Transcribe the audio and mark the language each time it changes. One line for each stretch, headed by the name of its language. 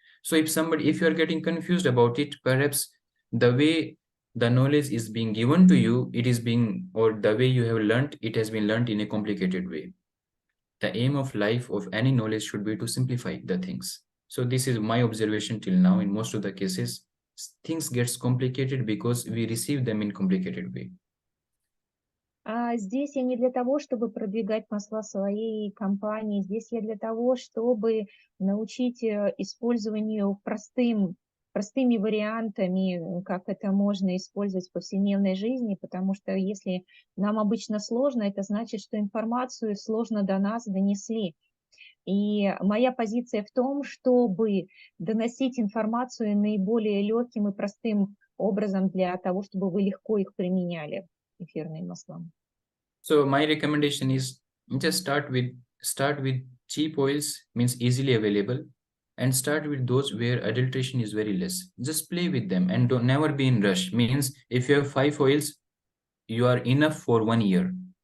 English: So if you are getting confused about it, perhaps the way the knowledge is being given to you, or the way you have learned, it has been learned in a complicated way. The aim of life of any knowledge should be to simplify the things. So this is my observation till now. In most of the cases, things gets complicated because we receive them in complicated way.
Russian: Здесь я не для того, чтобы продвигать масла своей компании. Здесь я для того, чтобы научить использованию простым простыми вариантами, как это можно использовать в повседневной жизни, потому что если нам обычно сложно, это значит, что информацию сложно до нас донесли. И моя позиция в том, чтобы доносить информацию наиболее легким и простым образом для того, чтобы вы легко их применяли, эфирные масла.
English: So my recommendation is just start with cheap oils, means easily available, and start with those where adulteration is very less. Just play with them and don't never be in rush. Means if you have 5 oils, you are enough for 1 year.